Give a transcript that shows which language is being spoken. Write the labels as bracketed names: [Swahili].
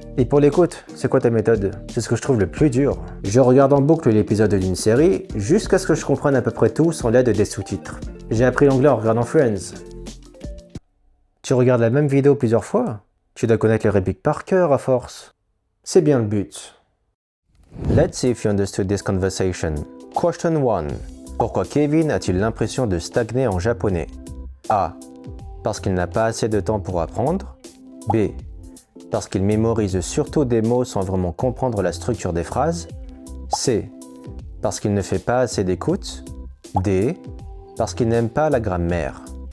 [French] Et pour l'écoute, c'est quoi ta méthode? C'est ce que je trouve le plus dur. Je regarde en boucle l'épisode d'une série jusqu'à ce que je comprenne à peu près tout sans l'aide des sous-titres. J'ai appris l'anglais en regardant Friends. Tu regardes la même vidéo plusieurs fois? Tu dois connaître les répliques par cœur à force. C'est bien le but. [English] Let's see if you understood this conversation. Question 1. [French] Pourquoi Kevin a-t-il l'impression de stagner en japonais? A. Parce qu'il n'a pas assez de temps pour apprendre. B. Parce qu'il mémorise surtout des mots sans vraiment comprendre la structure des phrases. C. Parce qu'il ne fait pas assez d'écoute. D. Parce qu'il n'aime pas la grammaire.